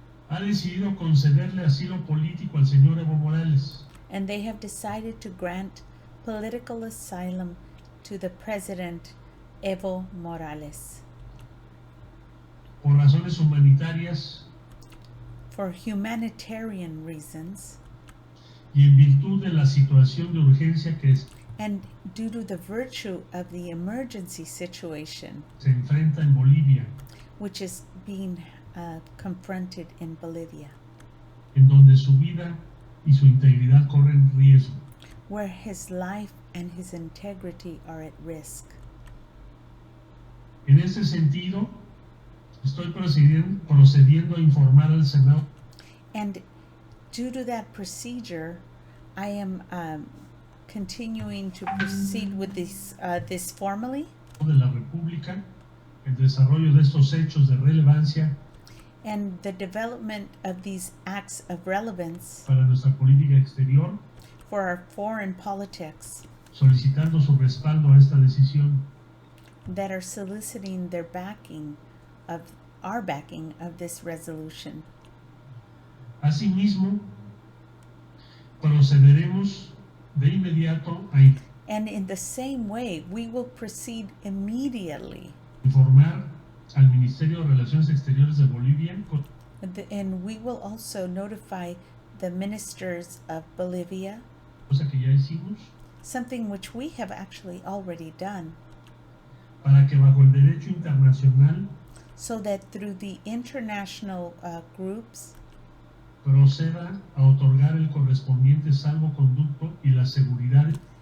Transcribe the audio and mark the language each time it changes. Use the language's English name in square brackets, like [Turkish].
[Spanish] ha decidido concederle asilo político al señor Evo Morales, [English] and they have decided to grant political asylum to the President Evo Morales [Spanish] por razones humanitarias [English] for humanitarian reasons [Spanish] y en virtud de la situación de urgencia que [English] and due to the virtue of the emergency situation [Spanish] se enfrenta en Bolivia, [English] which is being confronted in Bolivia, [Spanish] en donde su vida y su integridad corren riesgo. [English] where his life and his integrity are at risk. [Spanish] En ese sentido, estoy procediendo a informar al Senado [English] And due to that procedure, I am continuing to proceed with this formally, [Spanish] de la República el desarrollo de estos hechos de relevancia [English] and the development of these acts of relevance [Spanish] para nuestra política exterior, [English] for our foreign politics [Spanish] solicitando su respaldo a esta decisión. [English] that are soliciting their backing of our backing of this resolution. [Spanish] Asimismo, procederemos de inmediato a [English] And in the same way, we will proceed immediately, [Spanish] informar al Ministerio de Relaciones Exteriores de Bolivia, [English] and we will also notify the ministers of Bolivia, [Spanish] cosa que ya hicimos, [English] something which we have actually already done, [Spanish] para que bajo el derecho internacional [English] so that through the international groups, [Spanish] proceda a otorgar el correspondiente salvoconducto y la seguridad